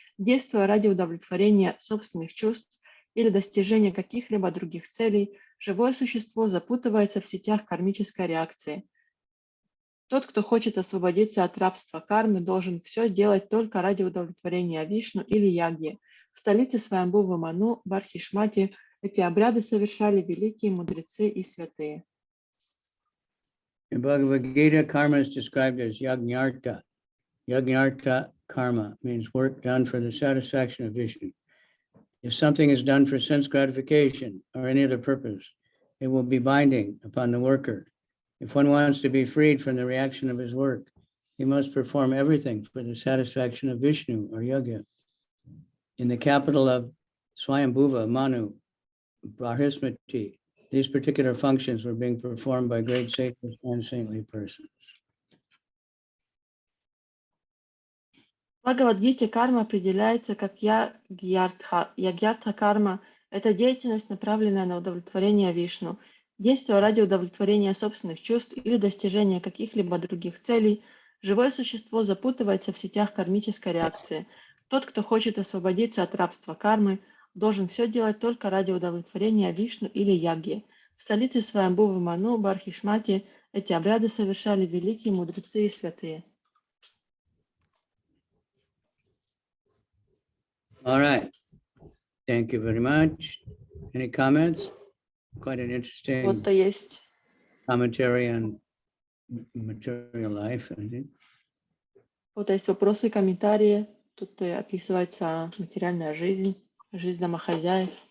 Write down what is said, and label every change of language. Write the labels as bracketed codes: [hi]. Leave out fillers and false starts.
[ru] Действуя ради удовлетворения собственных чувств или достижения каких-либо других целей, живое существо запутывается в сетях кармической реакции. Тот, кто хочет освободиться от рабства кармы, должен все делать только ради удовлетворения Вишну или Ягьи. В столице Сваямбхува Ману, Бархишмати, эти обряды совершали великие мудрецы и святые. [en] In Bhagavad Gita, karma is described as Yagnarta. Yagnarta karma means work done for the satisfaction of Vishnu. If something is done for sense gratification or any other purpose, it will be binding upon the worker. If one wants to be freed from the reaction of his work, he must perform everything for the satisfaction of Vishnu or Yagya. In the capital of Swayambhuva Manu, Barhismati, these particular functions were being performed by great sages and saintly persons. [ru] В Бхагавад-гите карма определяется как ягьярдха. Ягьярдха-карма – это деятельность, направленная на удовлетворение Вишну. Действие ради удовлетворения собственных чувств или достижения каких-либо других целей, живое существо запутывается в сетях кармической реакции. Тот, кто хочет освободиться от рабства кармы, должен все делать только ради удовлетворения Вишну или Ягьи. В столице Сваямбхува Ману, Бархишмати, эти обряды совершали великие мудрецы и святые. [en] All right. Thank you very much. Any comments? Quite an interesting [ru] Вот-то есть. [en] commentary on material life, I think. [ru] Вот есть вопросы, комментарии. Тут описывается материальная жизнь, жизнь домохозяев.